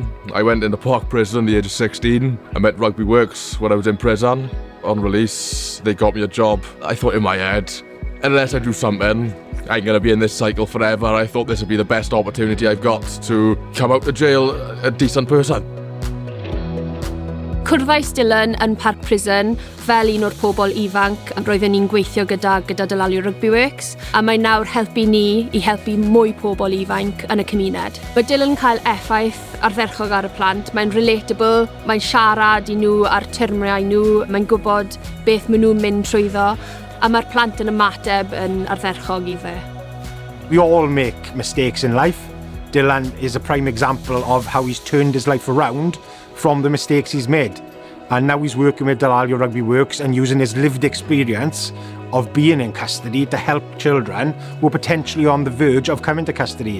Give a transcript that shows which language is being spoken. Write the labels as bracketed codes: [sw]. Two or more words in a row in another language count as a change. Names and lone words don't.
[en] I went into Park Prison at the age of 16. I met Rugby Works when I was in prison. On release, they got me a job. I thought in my head, unless I do something, I'm going to be in this cycle forever. I thought this would be the best opportunity I've got to come out of jail a decent person. [cy] Cwrddais Dylan yn Parc Prison fel un o'r pobl ifanc a roedden ni'n gweithio gyda dylalu Rugby Works, a mae nawr helpu ni i helpu mwy pobl ifanc yn y cymuned. Mae Dylan yn cael effaith ardderchog ar y plant, mae'n relatable, mae'n siarad i nhw ar termiau nhw, mae'n gwybod beth maen nhw'n mynd trwyddo, a mae'r plant yn ymateb yn ardderchog i fe. [en] We all make mistakes in life. Dylan is a prime example of how he's turned his life around from the mistakes he's made. And now he's working with Dylalio Rugby Works and using his lived experience of being in custody to help children who are potentially on the verge of coming to custody.